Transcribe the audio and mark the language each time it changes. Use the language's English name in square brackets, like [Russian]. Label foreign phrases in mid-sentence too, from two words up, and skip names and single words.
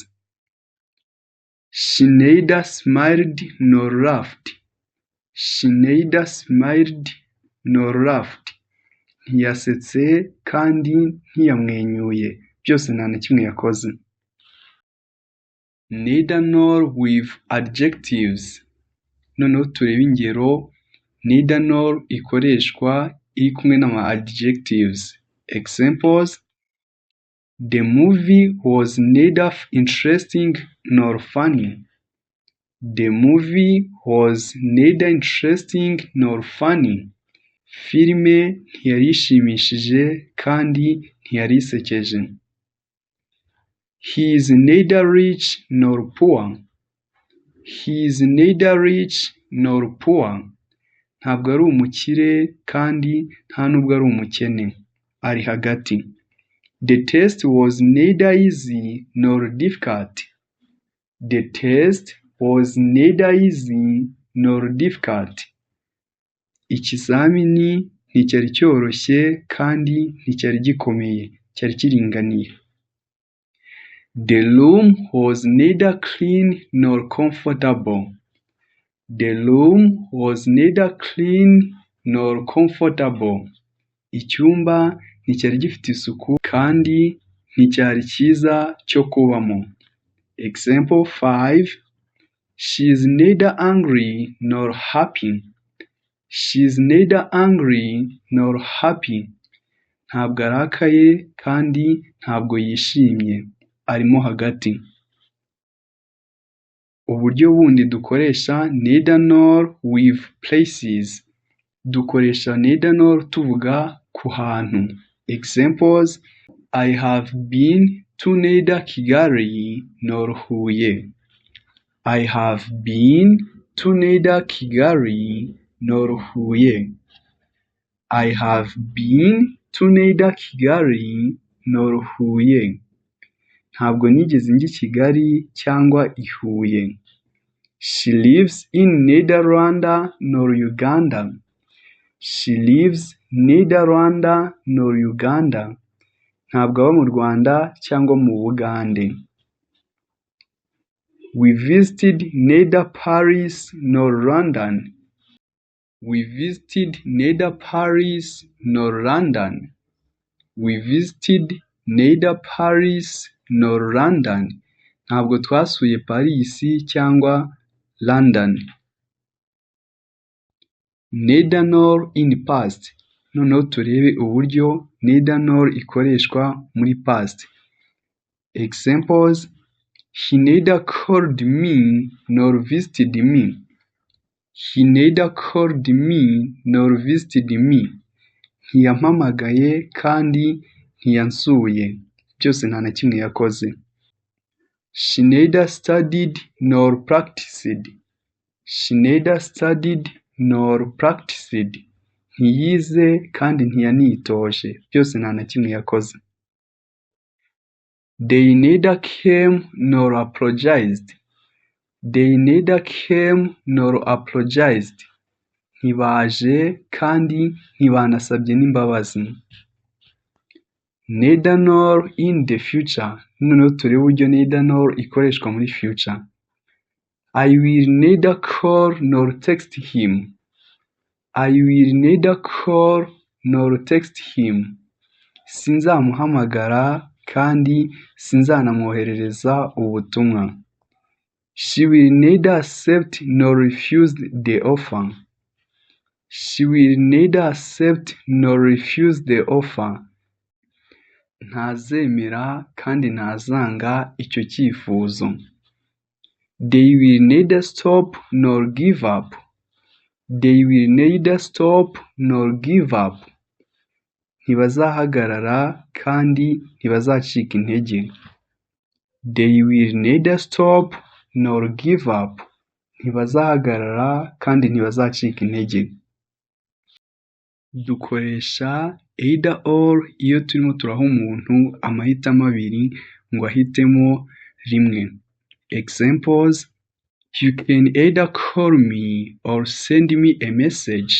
[English] She neither smiled nor laughed. She neither smiled nor laughed. [Kinyarwanda] Ntiyasetse kandi ntiyamwenyuye. Byose nta na kimwe yakoze. [English] Neither nor with adjectives. [Kinyarwanda] Noneho turebe ingero [English] neither nor [Kinyarwanda] ikoreshwa iri kumwe n'ama adjectives. [English] Examples: The movie was neither interesting nor funny. The movie was neither interesting nor funny. [Kinyarwanda] Filime ntiyari ishimishije kandi ntiyari isekeje. [English] He is neither rich nor poor. He is neither rich nor poor. [Kinyarwanda] Ntabwo ari umukire kandi nta nubwo ari umukene. Ari hagati. [English] The test was neither easy nor difficult. The test was neither easy nor difficult. [Kinyarwanda] Ikizamini nticyari cyoroshye kandi nticyari gikomeye, cyari kiringaniye. [English] The room was neither clean nor comfortable. The room was neither clean nor comfortable. [Kinyarwanda] Icyumba nticyari gifite isuku kandi nticyari cyiza cyo kubamo. [English] Example 5. She is neither angry nor happy. She is neither angry nor happy. [Kinyarwanda] Ntabwo arakaye kandi ntabwo yishimye, arimo hagati. Uburyo bundi dukoresha [English] neither nor with places. [Kinyarwanda] Dukoresha [English] neither nor [Kinyarwanda] tuvuga ku hantu. [English] Examples: I have been to neither Kigali nor Huye. I have been to neither Kigali nor Huye. I have been to neither Kigali nor Huye. [Kinyarwanda] Ntabwo nigeze njya i Kigali cyangwa i Huye. [English] She lives in neither Rwanda nor Uganda. She lives neither Rwanda nor Uganda. [Kinyarwanda] Ntabwo aba mu Rwanda cyangwa mu Bugande. [English] We visited neither Paris nor London. We visited neither Paris nor London. We visited neither Paris nor London. [Kinyarwanda] Ntabwo twasuye Paris cyangwa London. [English] Neither nor in past. [Kinyarwanda] Noneho turebe uburyo [English] neither nor [Kinyarwanda] ikoreshwa muri past. [English] Examples: He neither called me nor visited me. He neither called me nor visited me. [Kinyarwanda] Ntiyampamagaye kandi ntiyansuye. Byose nta na kimwe yakoze. [English] She neither studied nor practiced. She neither studied nor practiced. [Kinyarwanda] Ntiyize kandi ntiyanitoje. Byose nta na kimwe yakoze. [English] They neither came nor apologized. They neither came nor apologized. [Kinyarwanda] Ntibaje kandi ntibanasabye n'imbabazi. [English] Neither nor in the future. [Kinyarwanda] Noneho turebe uburyo [English] neither nor [Kinyarwanda] ikoreshwa muri future. [English] I will neither call nor text him. I will neither call nor text him. [Kinyarwanda] Sinzamuhamagara kandi sinzanamwoherereza ubutumwa. [English] She will neither accept nor refuse the offer. She will neither accept nor refuse the offer. [Kinyarwanda] Ntazemera kandi ntazanga icyo cyifuzo. [English] They will neither stop nor give up. They will neither stop nor give up. [Kinyarwanda] Ntibazahagarara kandi ntibazacika intege. [English] They will neither stop nor give up. [Kinyarwanda] Ntibazahagarara kandi ntibazacika intege. Dukoresha [English] either or [Kinyarwanda] iyo turimo turaha umuntu amahitamo abiri ngo ahitemo rimwe. [English] Examples: You can either call me or send me a message.